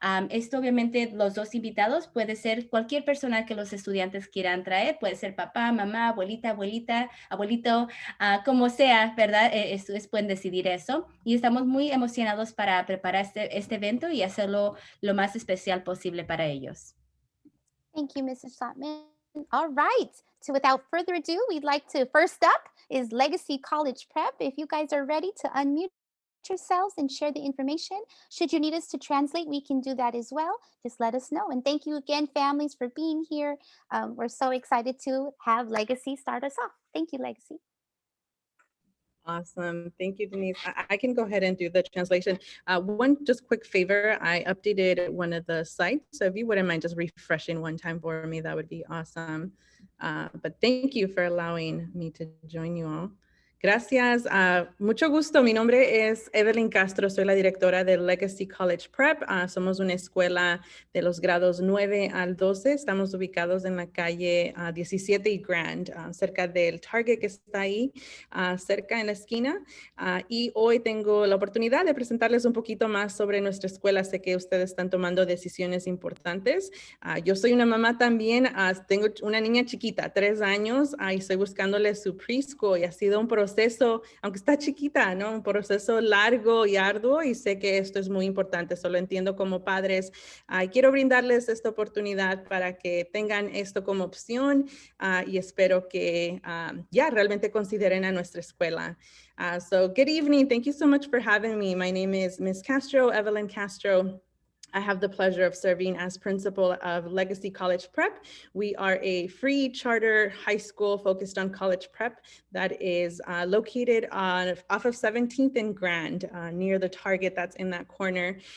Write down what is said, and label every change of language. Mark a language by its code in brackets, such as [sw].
[es] Esto obviamente los 2 invitados puede ser cualquier persona que los estudiantes quieran traer, puede ser papá, mamá, abuelita, abuelito, como sea, ¿verdad? Pueden decidir eso y estamos muy emocionados para preparar este evento y hacerlo lo más especial posible para ellos. [en] Thank you, Mrs. Schlottman. All right. So without further ado, we'd like to first up is Legacy College Prep. If you guys are ready to unmute yourselves and share the information. Should you need us to translate, we can do that as well. Just let us know. And thank you again, families, for being here. We're so excited to have Legacy start us off. Thank you, Legacy. Awesome. Thank you, Denise. I can go ahead and do the translation. One just quick favor, I updated one of the sites. So if you wouldn't mind just refreshing one time for me, that would be awesome. But thank you for allowing me to join you all. [es] Gracias. Mucho gusto. Mi nombre es Evelyn Castro. Soy la directora del Legacy College Prep. Somos una escuela de los grados 9 al 12. Estamos ubicados en la calle 17 y Grand, cerca del Target que está ahí, cerca en la esquina. Y hoy tengo la oportunidad de presentarles un poquito más sobre nuestra escuela. Sé que ustedes están tomando decisiones importantes. Yo soy una mamá también. Tengo una niña chiquita, 3 años, y estoy buscándole su preschool y ha sido un proceso, aunque está chiquita, ¿no? Un proceso largo y arduo, y sé que esto es muy importante. Solo entiendo como padres. Quiero brindarles esta oportunidad para que tengan esto como opción y espero que ya realmente consideren a nuestra escuela. [en] So good evening. Thank you so much for having me. My name is Ms. Castro, Evelyn Castro. I have the pleasure of serving as principal of Legacy College Prep. We are a free charter high school focused on college prep that is located off of 17th and Grand, near the Target that's in that corner.